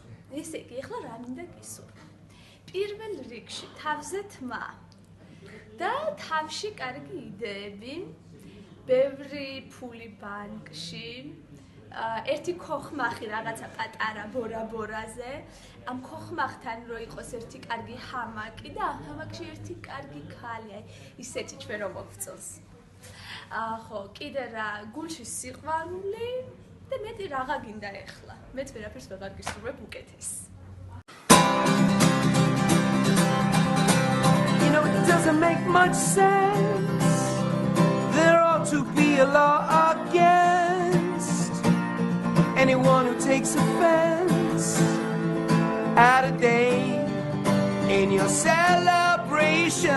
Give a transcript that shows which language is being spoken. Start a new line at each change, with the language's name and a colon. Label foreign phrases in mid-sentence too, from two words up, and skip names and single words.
Georgian: ესე იგი, ახლა რა მინდა გისურვო? პირველ რიგში თავზე თმა და თავში კარგი იდეები, ბევრი ფული ბანკში, ერთი ქოხმახი რაღაცა პატარა ბორაზე, ამ ქოხმახთან რო იყოს ერთი კარგი ჰამაკი და ამ ჰამაკში ერთი კარგი ქალი, აი ისეთი ჩვენ რომ მოგწონს. ხო, კიდე რა, გულში სიყვარული და მეტი რაღა გინდა ეხლა. მეც ვერაფერს ვეღარ გისურვებ უკეთეს.
English: You know, it doesn't make much sense. There ought to be a law against anyone who takes offense at a day in your celebration.